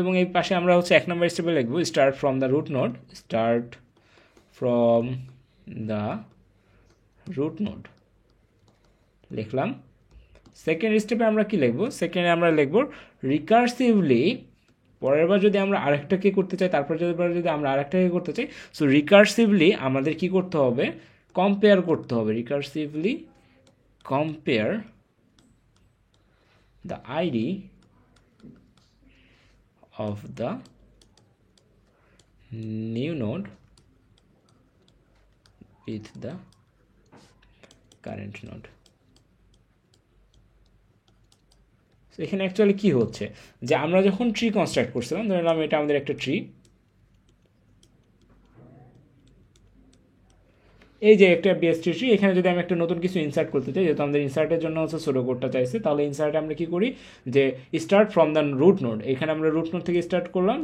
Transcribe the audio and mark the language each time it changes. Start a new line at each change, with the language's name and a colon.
Bangla: এবং এই পাশে আমরা হচ্ছে 1 নম্বর স্টেপে লিখবো
English: start from the root node,
Bangla: start from the root node. লিখলাম। সেকেন্ড স্টেপে আমরা কি লিখব? সেকেন্ডে আমরা লিখব রিকার্সিভলি, পরের বার যদি আমরা আরেকটাকে করতে চাই, তারপর যদি আমরা আরেকটাকে করতে চাই, সো রিকার্সিভলি আমাদের কি করতে হবে? কম্পেয়ার করতে হবে।
English: Recursively compare the ID of the new node with the current node.
Bangla: So এখানে অ্যাকচুয়ালি কি হচ্ছে, যে আমরা যখন ট্রি কনস্ট্রাক্ট করছিলাম, ধরে নিলাম এটা আমাদের একটা ট্রি, এই যে একটা বিএসটি ট্রি, এখানে যদি আমি একটা নতুন কিছু ইনসার্ট করতে চাই, যেহেতু আমাদের ইনসার্টের জন্য হচ্ছে সুডো কোডটা চাইছে, তাহলে ইনসার্টে আমরা কি করি, যে
English: start from the root node,
Bangla: এখানে আমরা রুট নোড থেকে স্টার্ট করলাম।